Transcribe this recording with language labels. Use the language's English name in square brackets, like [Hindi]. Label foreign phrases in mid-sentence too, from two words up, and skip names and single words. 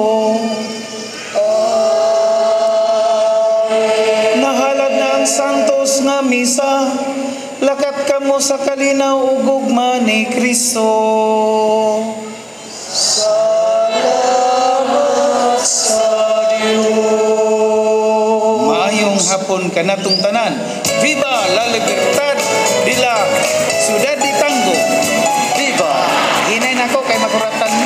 [Cebuano] Nahalad na ang santos nga misa, lakat kamo sa kalinaw ug gugma ni Kristo. Salamat sa Dios. Maayong hapon kanatong tanan. [Spanish] Viva la libertad de la ciudad de Tango. Viva! [Cebuano] Hinay nako kay makurat